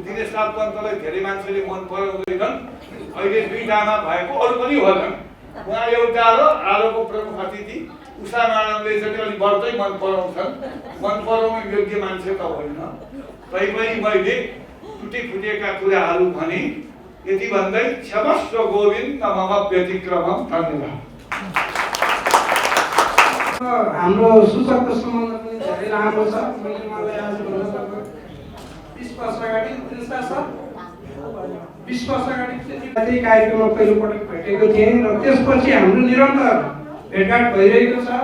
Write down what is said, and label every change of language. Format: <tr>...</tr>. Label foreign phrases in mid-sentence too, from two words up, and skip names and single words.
<ne>दिनेश राजतन्त्रलाई धेरै मान्छेले मन पराउँदैनन्, अहिले दुईटामा भएको अरू पनि होलान्। उहाँ एउटा र आजको प्रमुख अतिथि उषा मानवले चाहिँ अलिक बढ्दै मन पराउँछन्, मन पराउनु योग्य मान्छे त होइन। तैपनि मैले टुटी फुटेका कुराहरू भने यति भन्दै</ne> <sa>क्षमस्व गोविन्द मम व्यतिक्रमम।</sa> <ne>धन्यवाद। हाम्रो सूचकको सम्बन्ध पनि धेरै राम्रो छ। मैले मलाई आज भन्नु 20 वर्ष अगाडि 20 वर्ष अगाडि त्यही कार्यक्रममा पहिलोपटक भेटेको थिएँ र त्यसपछि हाम्रो निरन्तर भेटघाट भइरहेको छ।</ne>